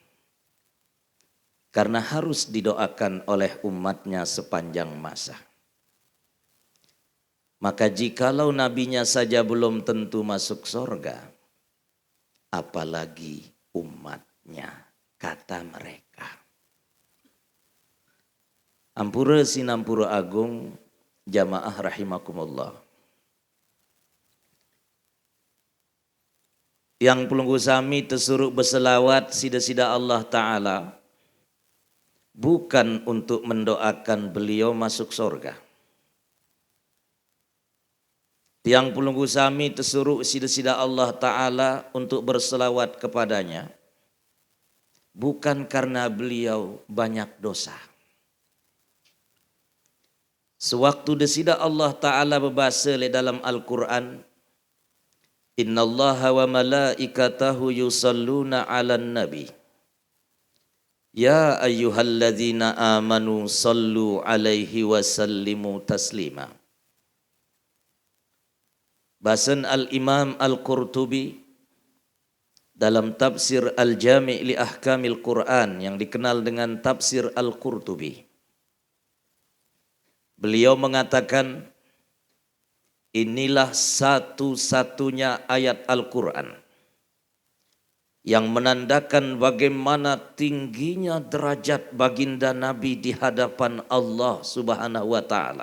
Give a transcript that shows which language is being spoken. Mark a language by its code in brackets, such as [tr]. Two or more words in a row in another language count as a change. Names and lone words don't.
[id] Karena harus didoakan oleh umatnya sepanjang masa. Maka jikalau nabinya saja belum tentu masuk surga, apalagi umatnya, kata mereka. [ban] Ampura sinampura agung, [ar] جماعة رحمكم الله. [id] Yang [ban] pelunggu sami [id] tersuruh berselawat sida-sida [ar] الله تعالى [id] bukan untuk mendoakan beliau masuk surga. Yang [ban] pelunggu sami [id] tersuruh sida-sida [ar] الله تعالى [id] untuk berselawat kepadanya bukan karena beliau banyak dosa. Sewaktu desida [ar] الله تعالى [id] berbahasa dalam Al-Quran, [ar] إن الله وملائكته يصلون على النبي. يا أيها الذين آمنوا صلوا عليه وسلموا تسليما. [id] Bahasan Al-Imam Al-Qurtubi dalam tafsir Al-Jami' li Ahkamil Quran yang dikenal dengan tafsir Al-Qurtubi. Beliau mengatakan, inilah satu-satunya ayat Al-Quran yang menandakan bagaimana tingginya derajat baginda Nabi di hadapan [ar] الله سبحانه وتعالى.